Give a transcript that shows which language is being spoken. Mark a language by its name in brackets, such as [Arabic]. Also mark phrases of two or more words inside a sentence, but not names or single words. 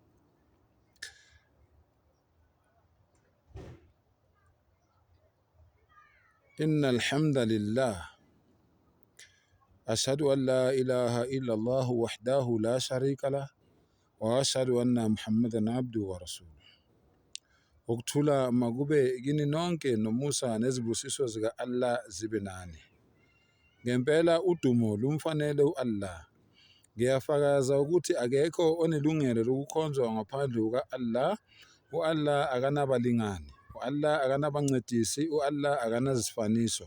[Arabic] إن الحمد لله. أشهد أن لا إله إلا الله وحده لا شريك له وأشهد أن محمدا عبده ورسوله. [Zulu] Ukuthula makube kini nonke nomusa nezibusiso zika Allah zibe nani. Ngempela udumo lumfanele uAllah. Ngiyafakaza ukuthi akekho onelungelo lokukhonzwa ngaphandle kuka-Allah. U-Allah akanabalingani, u-Allah akanabancedisi, u-Allah akanazisifaniso.